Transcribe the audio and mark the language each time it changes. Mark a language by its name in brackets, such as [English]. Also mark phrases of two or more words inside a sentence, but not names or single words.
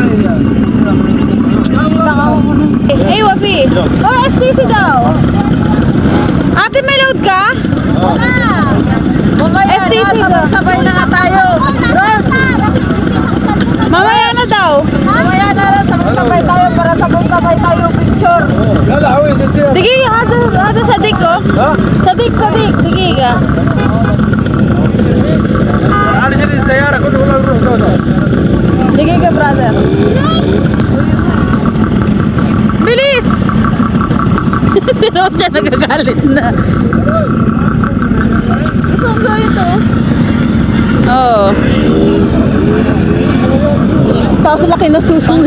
[Filipino] Eh, Wafi. Oh, STC daw. Ate, may load ka? STC daw. Sabay na nga tayo. Ros, Mamaya na daw. mamaya na lang. Sabay tayo para sabay tayo picture. [Arabic] لا هو يستطيع [Filipino] Sige, [Arabic] هذا صديق [Filipino] ko. ها Sadik. Sige ka. [Arabic] انا جري السياره كله ولا نروح سوا [Filipino] Sige ka, brother. Bilis! Pero siya nagagalit na. Gusto mo gawin ito? Oo. Tapos laki na susunod.